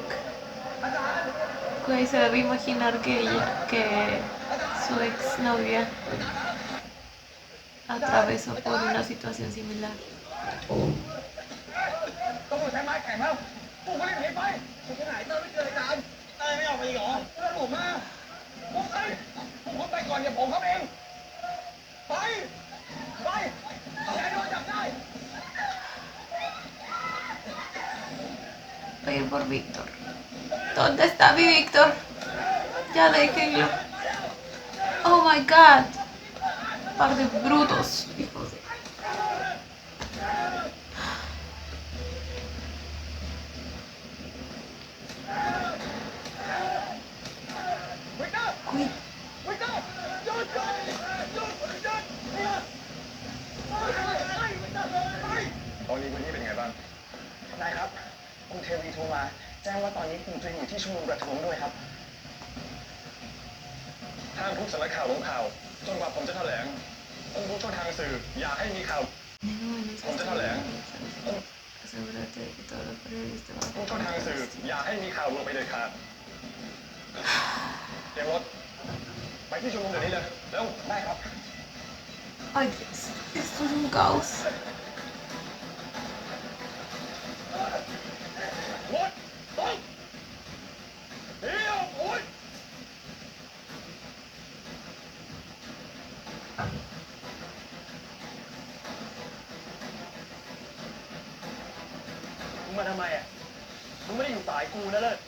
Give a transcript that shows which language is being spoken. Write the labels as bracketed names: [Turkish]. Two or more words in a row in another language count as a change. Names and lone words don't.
[Spanish] Güey, se debe imaginar que su exnovia atravesó por una situación similar. [Thai] ต้องใช้ไม้แข็งแล้วกูก็รีบหนีไปกูไปไหนเต้ยไม่เจออาจารย์เต้ยไม่ออกไปอีกเหรอเต้ยผมมาผมไปผมไปก่อนเดี๋ยวผมเข้าเองไปอย่าโดนจับได้ [Spanish] Voy a ir por Víctor. ¿Dónde está mi Víctor? Ya déjenlo. [English] Oh my god. [Spanish] Par de brutos, hijos de... Cuid- [Thai] ตอนนี้พื้นที่เป็นไงบ้าง นายครับคุณเทวีโทรมาแจ้งว่าตอนนี้คุณตัวเองอยู่ที่ชุมนุมประท้วงด้วยครับ ห้ามทุกสำนักข่าวลงข่าว จนกว่าผมจะแถลงต้องรู้ช่องทางสื่อ อย่าให้มีข่าว ผมจะแถลง [Spanish] Asegúrate de que todos los periodistas van a [Thai] ทุกช่องทางสื่อ อย่าให้มีข่าวลวงไปเด็ดขาดเตรียมรถไปที่ชุมนุมเดี๋ยวนี้เลยเร็ว ได้ครับ [Spanish] Ay, Dios. Esto es un caos. [Thai] รถต้องเดี๋ยวโอ้ย มึงมาทำไมอ่ะมึงไม่ได้อยู่สายกูนะเลิศ